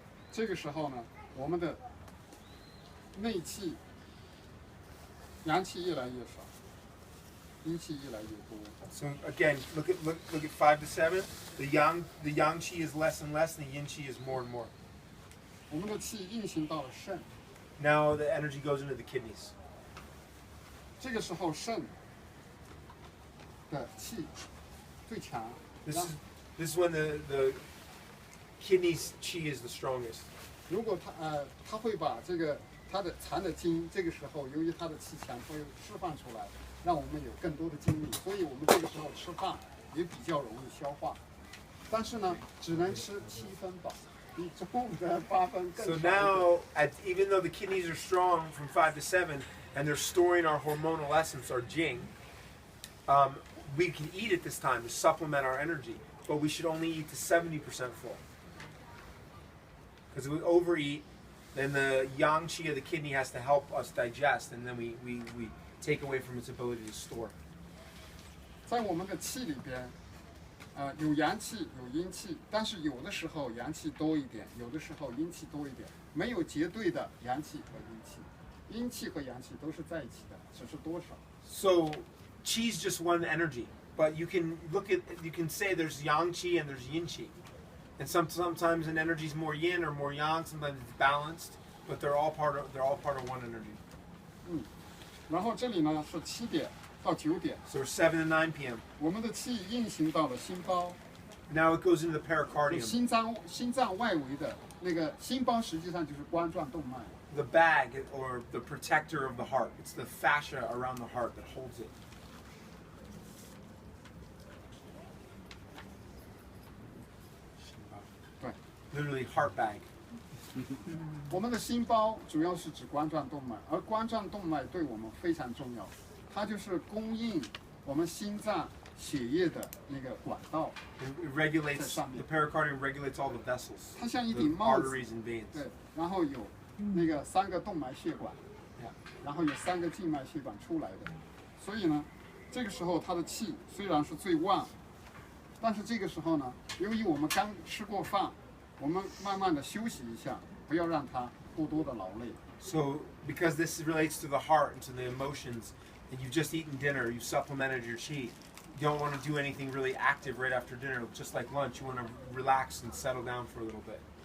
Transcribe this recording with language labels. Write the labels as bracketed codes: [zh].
[zh] 这个时候呢，我们的内气、阳气越来越少，阴气越来越多。 [en] So again, look at 5 to 7. The yang qi is less and less, and the yin qi is more and more. [zh] 我们的气运行到了肾。 [en] Now the energy goes into the kidneys. [zh] 这个时候肾的气最强。 [en] This is when the kidneys qi is the strongest. [zh] 如果他会把这个他的藏的精，这个时候由于他的气强，会释放出来，让我们有更多的精力，所以我们这个时候吃饭也比较容易消化。但是呢，只能吃7分饱，比中午的8分更少。 [en] So now, even though the kidneys are strong from 5 to 7, and they're storing our hormonal essence, our jing, we can eat at this time to supplement our energy, but we should only eat to 70% full. Because if we overeat, then the yang qi of the kidney has to help us digest, and then we take away from its ability to store. [zh] 在我们的气里边，有阳气有阴气，但是有的时候阳气多一点，有的时候阴气多一点，没有绝对的阳气和阴气，阴气和阳气都是在一起的，只是多少。 [en] So, qi is just one energy, but you can say there's yang qi and there's yin qi. And sometimes an energy is more yin or more yang. Sometimes it's balanced, but they're all part of one energy. [zh] 然后这里呢是7点到9点。 [en] So 7 to 9 p.m. [zh] 我们的气运行到了心包。 [en] Now it goes into the pericardium. [zh] 心脏外围的那个心包实际上就是冠状动脉。 [en] The bag or the protector of the heart. It's the fascia around the heart that holds it. [zh] 对。 [en] Literally heart bag. [zh] 我们的心包主要是指冠状动脉，而冠状动脉对我们非常重要，它就是供应我们心脏血液的那个管道。 [en] It regulates the pericardium regulates all the vessels. [zh] 它像一顶帽子。 [en] Arteries and veins. [zh] 对，然后有那个3个动脉血管，然后有3个静脉血管出来的，所以呢，这个时候它的气虽然是最旺，但是这个时候呢，由于我们刚吃过饭。我们慢慢的休息一下，不要让它过多的劳累。 [en] So, because this relates to the heart and to the emotions, and you've just eaten dinner, you've supplemented your qi. You don't want to do anything really active right after dinner, just like lunch. You want to relax and settle down for a little bit.